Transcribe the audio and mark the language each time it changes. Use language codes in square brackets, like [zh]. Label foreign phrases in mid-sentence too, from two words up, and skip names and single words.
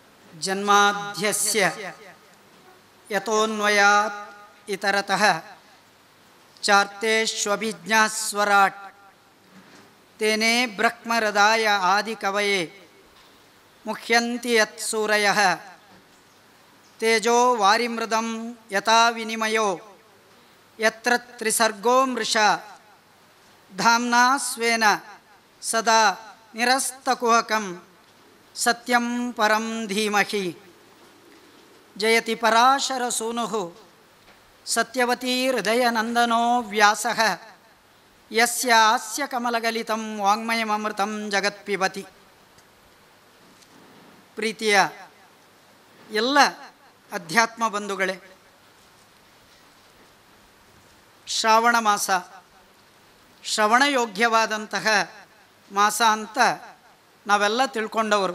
[sa] ಜನ್ಮಾದ್ಯಸ್ಯ ಯತೋನ್ವಯಾತ್ ಇತರತಃ ಚಾರ್ತೇಷ್ವಭಿಜ್ಞಾಸ್ವರಾಟ್ ತೇನೇ ಬ್ರಹ್ಮಹೃದಾಯ ಆದಿಕವಯೇ ಮುಹ್ಯಂತಿ ಯತ್ಸೂರಯಃ ತೇಜೋ ವಾರಿಮೃದಂ ಯಥಾ ವಿನಿಮಯೋ ಯತ್ರ ತ್ರಿಸರ್ಗೋ ಮೃಷಾ ಧಾಮ್ನಾ ಸ್ವೇನ ಸದಾ ನಿರಸ್ತಕುಹಕಂ ಸತ್ಯಂ ಪರಂ ಧೀಮಹಿ. ಜಯತಿ ಪರಾಶರಸೂನುಃ ಸತ್ಯವತೀ ಹೃದಯನಂದನೋ ವ್ಯಾಸಃ ಯಸ್ಯಾಸ್ಯ ಕಮಲಗಲಿತಂ ವಾङ्ಮಯಮೃತಂ ಜಗತ್ಪಿಬತಿ. [kn] ಪ್ರೀತಿಯ ಎಲ್ಲ ಅಧ್ಯಾತ್ಮ ಬಂಧುಗಳೇ, ಶ್ರಾವಣ ಮಾಸ ಶ್ರವಣಯೋಗ್ಯವಾದಂತಹ ಮಾಸ ಅಂತ ನಾವೆಲ್ಲ ತಿಳ್ಕೊಂಡವರು.